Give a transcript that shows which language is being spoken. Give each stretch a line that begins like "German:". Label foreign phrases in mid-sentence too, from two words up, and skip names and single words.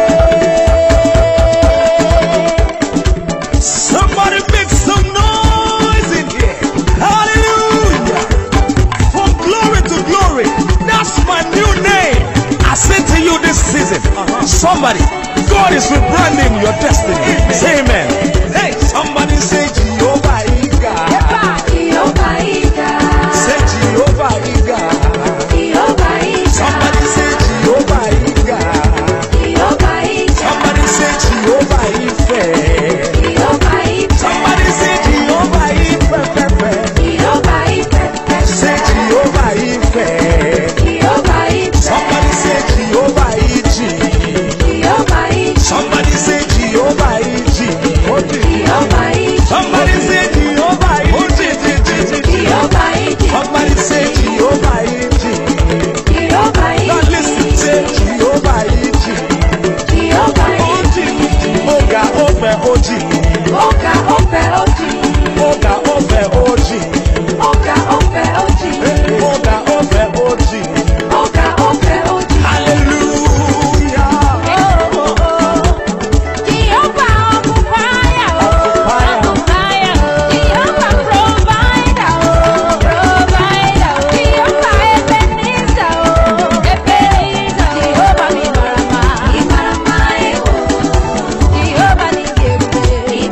English: Somebody make some noise in here. Hallelujah. From glory to glory. That's my new name. I say to you this season. Somebody, God is rebranding your destiny. Say amen. Hey, somebody say Jehovah Iga. Jehovah Ika, Say Jehovah Iga. Jehovah Ika, Somebody say Jehovah Iga. Jehovah Ika, Somebody say Jehovah Ife. Jehovah Ika, Somebody say Jehovah Ife. Jehovah Ika, Say Jehovah Ife. Jehovah Ika, Somebody say Jehovah Iji. Jehovah Ika, Somebody say Jehovah Iji. Jehovah Ika, Somebody say Jehovah Iji. Jehovah Ika, Somebody say Jehovah Iji. Jehovah Now Ika, listen, say Jehovah Iji. Jehovah Ika,
Igbo: Oji, Oga Ofe Oji. Oka Ofe Oji, Oga Ofe Oji. Oka Ofe Oji, Oga Ofe Oji. Oka Ofe Oji.
English: Hallelujah. Jehovah occupier, occupier, Jehovah provider, provider, Jehovah Ebenezer, Ebenezer, Jehovah Ibarama, Ibarama, Jehovah Nikebe,